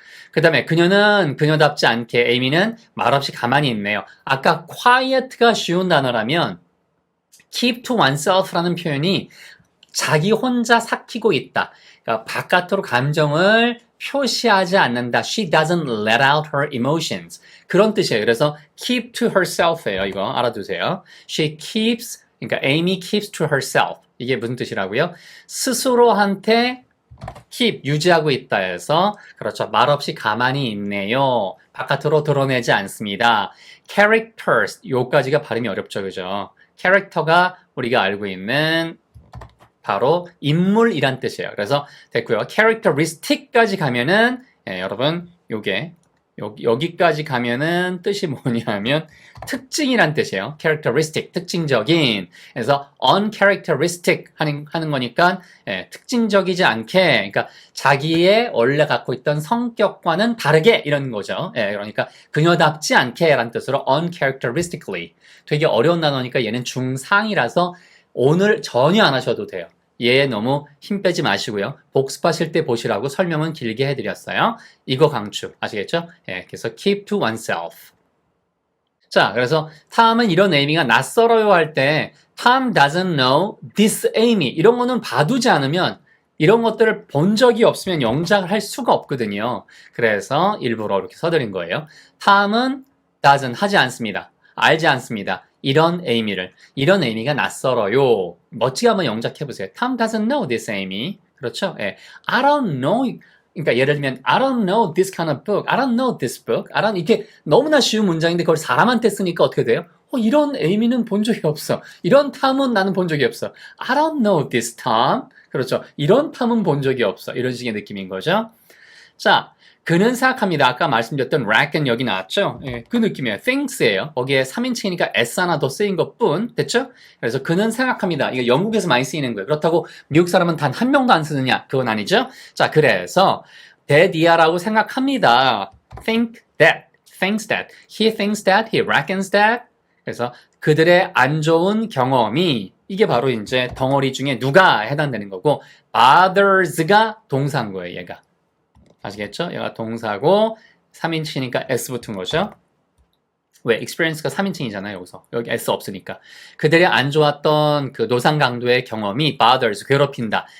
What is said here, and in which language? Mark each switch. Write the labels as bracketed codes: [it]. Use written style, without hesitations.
[ko] 그 다음에 그녀는 그녀답지 않게 에이미는 말없이 가만히 있네요. 아까 quiet가 쉬운 단어라면 [en] keep to oneself [ko] 라는 표현이 자기 혼자 삭히고 있다. 그러니까 바깥으로 감정을 표시하지 않는다. [en] She doesn't let out her emotions. [ko] 그런 뜻이에요. 그래서 [en] keep to herself [ko] 예요. 이거 알아두세요. [en] She keeps, [ko] 그러니까 [en] Amy keeps to herself. [ko] 이게 무슨 뜻이라고요? 스스로한테 keep, 유지하고 있다 해서 그렇죠. 말없이 가만히 있네요. 바깥으로 드러내지 않습니다. characters, 요까지가 발음이 어렵죠. 그죠? 캐릭터가 우리가 알고 있는 바로 인물이란 뜻이에요. 그래서 됐고요. characteristic까지 가면은 여러분 요게 여기까지 가면은 뜻이 뭐냐면 특징이란 뜻이에요. characteristic, 특징적인. 그래서 uncharacteristic 하는 거니까 특징적이지 않게, 그러니까 자기의 원래 갖고 있던 성격과는 다르게 이런 거죠. 그러니까 그녀답지 않게 라는 뜻으로 uncharacteristically. 되게 어려운 단어니까 얘는 중상이라서 오늘 전혀 안 하셔도 돼요. 얘 너무 힘 빼지 마시고요. 복습하실 때 보시라고 설명은 길게 해드렸어요. 이거 강추. 아시겠죠? 그래서 [en] keep to oneself. [ko] 자, 그래서 탐은 이런 Amy가 낯설어요 할 때 [en] Tom doesn't know this Amy. [ko] 이런 거는 봐두지 않으면 이런 것들을 본 적이 없으면 영작을 할 수가 없거든요. 그래서 일부러 이렇게 써드린 거예요. 탐은 doesn't 하지 않습니다. 알지 않습니다. 이런 Amy가 낯설어요. 멋지게 한번 영작해보세요. [en] Tom doesn't know this Amy. [ko] 그렇죠? [en] I don't know [ko] 그러니까 예를 들면 [en] I don't know this kind of book. I don't know this book. [ko] 이게 너무나 쉬운 문장인데 그걸 사람한테 쓰니까 어떻게 돼요? 이런 에이미는 본 적이 없어. 이런 탐은 나는 본 적이 없어. [en] I don't know this Tom. [ko] 그렇죠. 이런 탐은 본 적이 없어. 이런 식의 느낌인 거죠. 자, 그는 생각합니다. 아까 말씀드렸던 reckon 여기 나왔죠? 예, 그 느낌이에요. things예요. 거기에 3인칭이니까 s 하나 더 쓰인 것뿐. 됐죠? 그래서 그는 생각합니다. 이거 영국에서 많이 쓰이는 거예요. 그렇다고 미국 사람은 단 한 명도 안 쓰느냐? 그건 아니죠? 자, 그래서 that이야라고 생각합니다. [en] think that, thinks that, he thinks that, he reckons that. [ko] 그래서 그들의 안 좋은 경험이 이게 바로 이제 덩어리 중에 누가 해당되는 거고 bothers가 동사인 거예요, 얘가. 아시겠죠? 얘가 동사고 3인칭이니까 S 붙은 거죠. 왜? experience가 3인칭이잖아요, 여기서. 여기 S 없으니까. 그들의 안 좋았던 그 노상 강도의 경험이 bothers, 괴롭힌다.